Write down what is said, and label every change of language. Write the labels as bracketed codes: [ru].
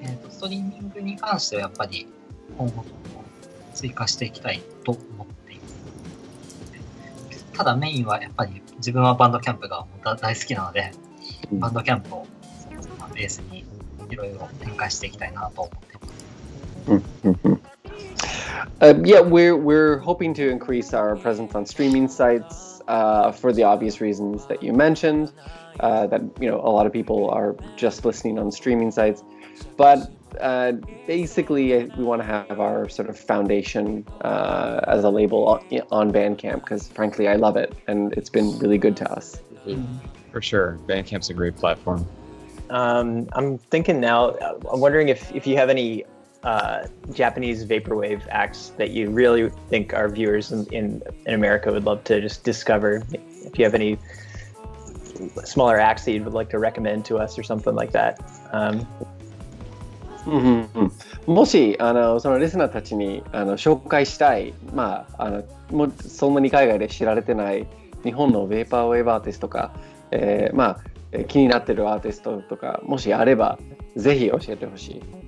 [ja] ストリーミングに関してはやっぱり今後追加していきたいと思っています。ただメインはやっぱり自分はバンドキャンプが大好きなので、バンドキャンプをベースにいろいろ展開していきたいなと思っています。 [en] Yeah, we're hoping to increase our presence on streaming sites for the obvious reasons that you mentioned. That a lot of people are just listening on streaming sites, but basically we want to have our sort of foundation as a label on Bandcamp because frankly I love it and it's been really good to us. For sure, Bandcamp's a great platform. I'm thinking now. I'm wondering if you have any Japanese vaporwave acts that you really think our viewers in America would love to just discover. If you have any smaller acts that you would like to recommend to us or something like that. [ja] もしそのリスナーたちに紹介したい、もうそんなに海外で知られてない日本のベーパーウェーブアーティストとか、気になってるアーティストとかもしあればぜひ教えてほしい。